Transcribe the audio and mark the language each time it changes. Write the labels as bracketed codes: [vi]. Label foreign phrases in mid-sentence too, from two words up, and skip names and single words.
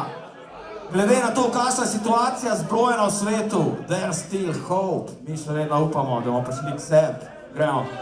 [sl] Glede na to, kakšna je situacija zbrojena v svetu, [en] there's still hope. [sl] Mi še vedno upamo, da bomo prišli k sebi. Gremo.